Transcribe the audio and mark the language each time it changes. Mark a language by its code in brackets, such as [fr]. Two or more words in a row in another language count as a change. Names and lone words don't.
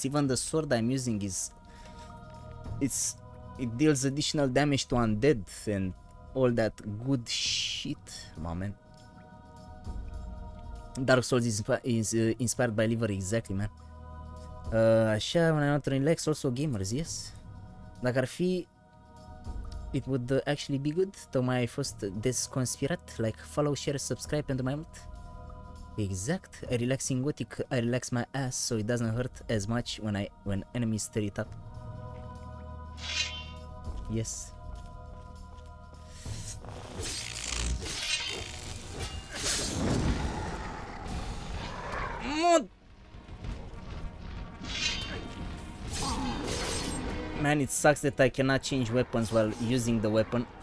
[en] Even the sword I'm using it deals additional damage to undead and all that good shit, man. Dark Souls is inspired by lhiver, exactly, man. Așa, when I want to relax, also gamers, yes. [ro] Dacă ar fi, [en] it would actually be good. [ro] Tocmai ai fost desconspirat, [en] like follow, share, subscribe [ro] pentru mai mult. [en] Exact. I relax in Gothic, I relax my ass so it doesn't hurt as much when enemies stir it up. Yes. Man, it sucks that I cannot change weapons while using the weapon.